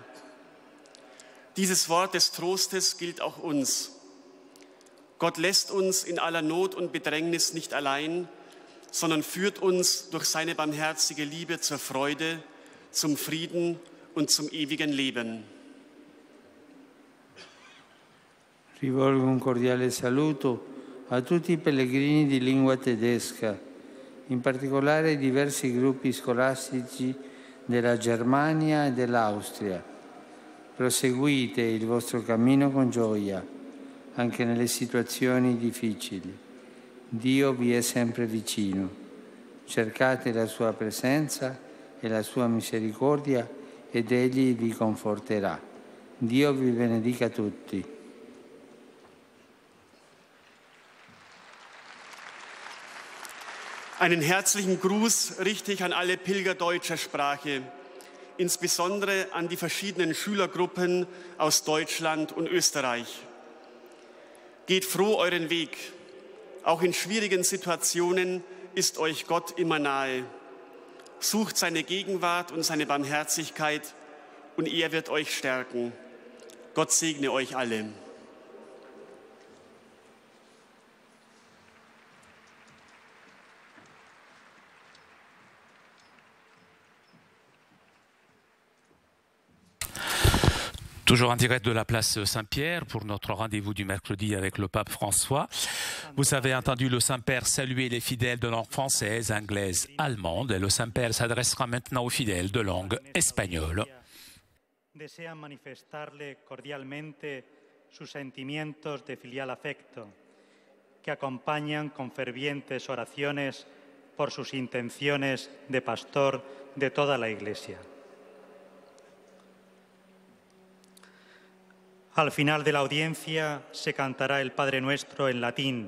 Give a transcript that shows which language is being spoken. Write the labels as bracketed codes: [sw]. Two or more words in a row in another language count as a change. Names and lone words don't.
[de] Dieses Wort des Trostes gilt auch uns. Gott lässt uns in aller Not und Bedrängnis nicht allein, sondern führt uns durch seine barmherzige Liebe zur Freude, zum Frieden und zum ewigen Leben. [it] Rivolgo un cordiale saluto a tutti i pellegrini di lingua tedesca, in particolare ai diversi gruppi scolastici della Germania e dell'Austria. Proseguite il vostro cammino con gioia, anche nelle situazioni difficili. Dio vi è sempre vicino. Cercate la sua presenza e la sua misericordia ed Egli vi conforterà. Dio vi benedica tutti. [de] Einen herzlichen Gruß richte ich an alle Pilger deutscher Sprache, insbesondere an die verschiedenen Schülergruppen aus Deutschland und Österreich. Geht froh euren Weg. Auch in schwierigen Situationen ist euch Gott immer nahe. Sucht seine Gegenwart und seine Barmherzigkeit und er wird euch stärken. Gott segne euch alle. [fr] Toujours en direct de la place Saint-Pierre pour notre rendez-vous du mercredi avec le pape François. Vous avez entendu le Saint-Père saluer les fidèles de langue française, anglaise, allemande. Et le Saint-Père s'adressera maintenant aux fidèles de langue espagnole. [es] Desean manifestarle cordialmente sus sentimientos de filial afecto, que acompañan con fervientes oraciones por sus intenciones de pastor de toda la Iglesia. Al final de la audiencia se cantará el Padre Nuestro en latín.